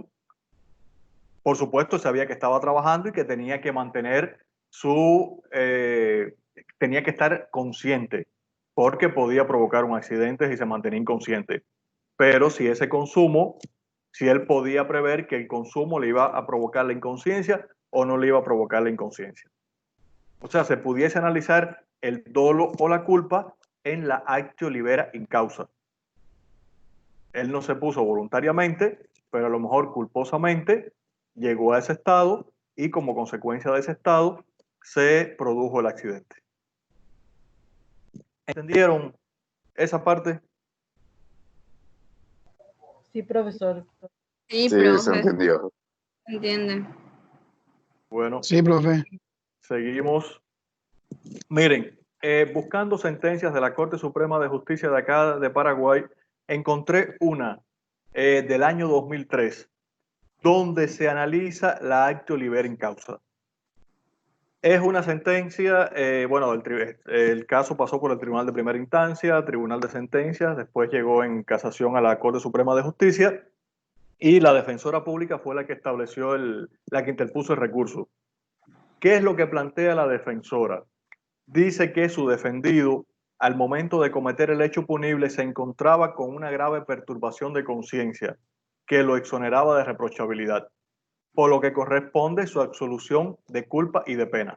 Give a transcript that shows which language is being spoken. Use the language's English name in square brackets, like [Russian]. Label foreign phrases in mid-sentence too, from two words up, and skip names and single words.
[Spanish] Por supuesto, sabía que estaba trabajando y que tenía que mantener tenía que estar consciente porque podía provocar un accidente si se mantenía inconsciente. Pero si ese consumo, si él podía prever que el consumo le iba a provocar la inconsciencia o no le iba a provocar la inconsciencia. O sea, se pudiese analizar el dolo o la culpa en la [Latin] actio libera in causa. [Spanish] Él no se puso voluntariamente, pero a lo mejor culposamente llegó a ese estado y como consecuencia de ese estado se produjo el accidente. ¿Entendieron esa parte? Sí, profesor. Sí, Sí, profe. se entendió. Entiende. Bueno, Sí, profe. seguimos. Miren, buscando sentencias de la Corte Suprema de Justicia de acá de Paraguay, encontré una del año 2003, donde se analiza la [Latin] actio libera in causa. [Spanish] Es una sentencia, bueno, el caso pasó por el Tribunal de Primera Instancia, Tribunal de Sentencias, después llegó en casación a la Corte Suprema de Justicia y la defensora pública fue la que estableció, la que interpuso el recurso. ¿Qué es lo que plantea la defensora? Dice que su defendido, al momento de cometer el hecho punible, se encontraba con una grave perturbación de conciencia que lo exoneraba de reprochabilidad, por lo que corresponde su absolución de culpa y de pena.